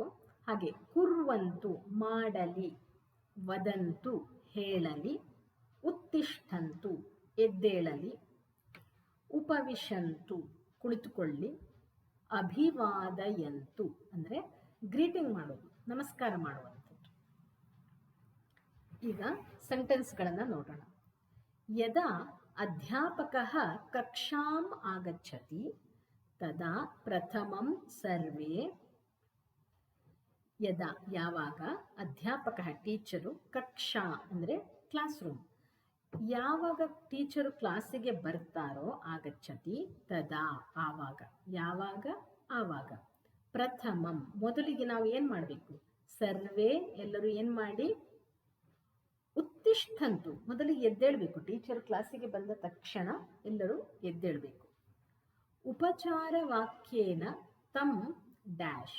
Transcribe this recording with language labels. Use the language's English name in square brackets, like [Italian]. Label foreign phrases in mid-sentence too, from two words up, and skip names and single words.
[Kannada] ಹಾಗೆ ಕುರ್ವಂತು ಮಾಡಲಿ, ವದಂತು ಹೇಳಲಿ, ಉತ್ತಿಷ್ಠಂತು ಎದ್ದೇಳಲಿ, ಉಪವಿಶಂತು ಕುಳಿತುಕೊಳ್ಳಿ, ಅಭಿವಾದಯಂತು ಅಂದರೆ ಗ್ರೀಟಿಂಗ್ ಮಾಡೋದು, ನಮಸ್ಕಾರ ಮಾಡುವಂಥದ್ದು. ಈಗ ಸೆಂಟೆನ್ಸ್ಗಳನ್ನು ನೋಡೋಣ. [Sanskrit] ಯದಾ ಅಧ್ಯಾಪಕಃ ಕಕ್ಷಾಂ ಆಗಚ್ಚತಿ ತದಾ ಪ್ರಥಮಂ ಸರ್ವೇ. [Kannada] ಯದಾ ಯಾವಾಗ, ಅಧ್ಯಾಪಕ ಟೀಚರು, ಕಕ್ಷಾ ಅಂದರೆ [English] class room, [Kannada] ಯಾವಾಗ ಟೀಚರು ಕ್ಲಾಸಿಗೆ ಬರ್ತಾರೋ [Sanskrit] ಆಗಚ್ಚತಿ ತದಾ [Kannada] ಆವಾಗ, ಯಾವಾಗ ಆವಾಗ. ಪ್ರಥಮಂ ಮೊದಲಿಗೆ ನಾವು ಏನು ಮಾಡಬೇಕು, ಸರ್ವೇ ಎಲ್ಲರೂ ಏನು ಮಾಡಿ, ಉತ್ತಿಷ್ಠಂತು ಮೊದಲಿಗೆ ಎದ್ದೇಳಬೇಕು. ಟೀಚರ್ ಕ್ಲಾಸಿಗೆ ಬಂದ ತಕ್ಷಣ ಎಲ್ಲರೂ ಎದ್ದೇಳಬೇಕು. [Sanskrit] ಉಪಚಾರ ವಾಕ್ಯೇನ ತಂ ಡ್ಯಾಶ್.